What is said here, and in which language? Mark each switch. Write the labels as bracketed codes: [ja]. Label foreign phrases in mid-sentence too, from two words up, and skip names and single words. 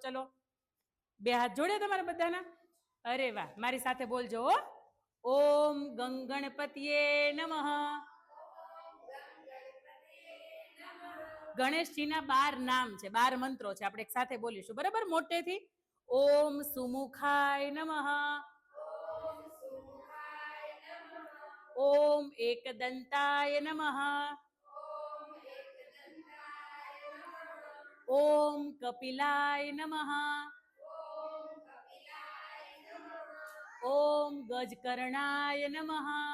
[gu] ચલો, 2 હાથ જોડે તમારા બધાના? અરે વાહ, મારી સાથે બોલજો. [sa] ओम गणपतिए नमः. [gu] ગણેશજીના 12 નામ છે, 12 મંત્રો છે. આપણે એક સાથે બોલીશું. બરાબર? મોટેથી. [sa] ओम सुमुखाय नमः. ओम एकदंताय नमः. ओम कपिलाय नमः. ओम गजकर्णाय नमः.